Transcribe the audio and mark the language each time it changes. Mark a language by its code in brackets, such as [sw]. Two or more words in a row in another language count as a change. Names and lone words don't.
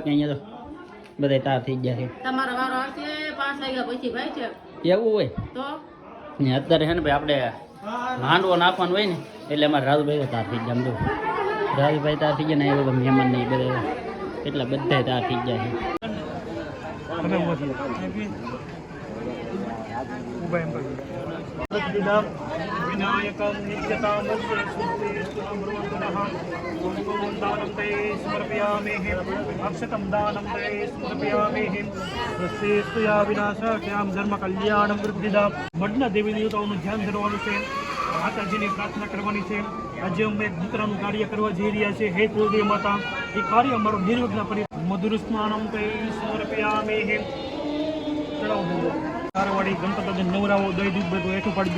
[gu] બાકી અહીંયા તો બધા તૈયાર થઈ ગયા છે. તમારો વારો આવશે 5 વાગ્યા પછી ભાઈ છે એવું હોય તો. ને અત્યારે છે ને ભાઈ આપણે માંડવો નાખવાનું હોય ને એટલે અમારે રાજુભાઈ તૈયાર થઈ ગયા. સમજો રાજુભાઈ તૈયાર થઈ ગયા ને એ બધા મહેમાન નહીં બધા એટલા બધા તૈયાર થઈ ગયા છે. [sa] विनायकं दानं ते समर्पयामि अक्षतं दानं ते समर्पयामि स्वस्ति या विनाशाख्यां धर्म कल्याणं वृद्धिदा. [gu] વડના દેવી દેવતાઓનું ધ્યાન ધરવાનું છે, માતાજીની પ્રાર્થના કરવાની છે. આજે અમે એક દીકરાનું કાર્ય કરવા જઈ રહ્યા છે. હે કુળદેવી માતા, એ કાર્ય અમારું નિર્વિઘ્ન કરી. [sa] मधुर स्नानम् ते समर्पयामि. [gu] ચડાવો તારવાડી ગણપતિ નવરાવો દઈ દૂધ બધું હેઠું પાડજો.